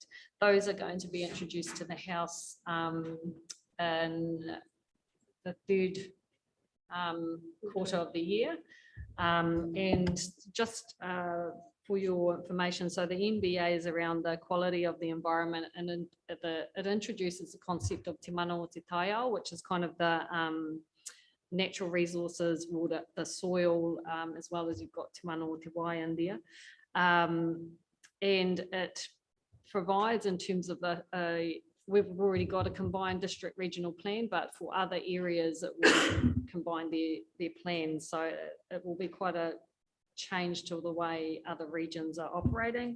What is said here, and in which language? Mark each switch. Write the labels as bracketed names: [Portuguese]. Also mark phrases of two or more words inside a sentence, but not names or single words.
[English] Those are going to be introduced to the House in the third quarter of the year. And just for your information, so the NBA is around the quality of the environment, and it introduces the concept of [Māori] te mana o te taiao, [English] which is kind of the natural resources, water, the soil, as well as you've got [Māori] te mana o te wai [English] in there. And it provides in terms of we've already got a combined district regional plan, but for other areas it will combine their plans. So it will be quite a change to the way other regions are operating.